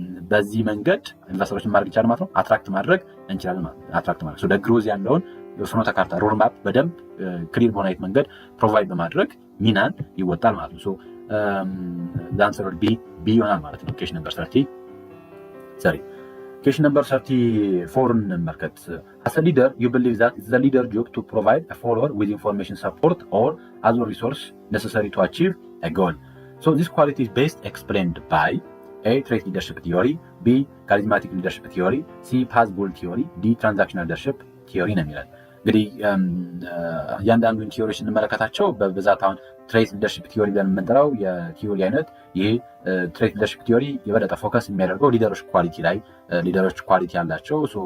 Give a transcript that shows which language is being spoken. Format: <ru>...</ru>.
<am>በዚህ መንገድ ኢንቨስተሮችን ማድረግ ይቻላል ማለት ነው። አትራክት ማድረግ እንችላለን ማለት ነው። አትራክት ማድረግ ለግሮዝ ያለውን ፍኖተ ካርታ ሮድማፕ በደንብ ክሊር በሆነ መንገድ ፕሮቫይድ በማድረግ ሚናን ይወጣል ማለት ነው። ዛንሰር ቢ ይሆናል ማለት ነው። ኬሽን ነምበር 30</am> <en>Question number 34</en> <am>እንመልከት።</am> <en>As a leader, you believe that it's the leader's job to provide a follower with information support or other resource necessary to achieve a goal. So this quality is best explained by A. Trait leadership theory, B. Charismatic leadership theory, C. Path goal theory, D. Transactional leadership theory</en> <am>ነው የሚለን። እንግዲህ እያንዳንዱን ቲዮሪዎች እንመለከታቸው። በብዛት አሁን ትሬት ሊደርሺፕ ቲዮሪ ብለን የምንጠራው የቲዮሪ አይነት ይሄ ትሬት ሊደርሺፕ ቲዮሪ የበለጠ ፎከስ የሚያደርገው ሊደሮች ኳሊቲ ላይ ሊደሮች ኳሊቲ ያላቸው</am>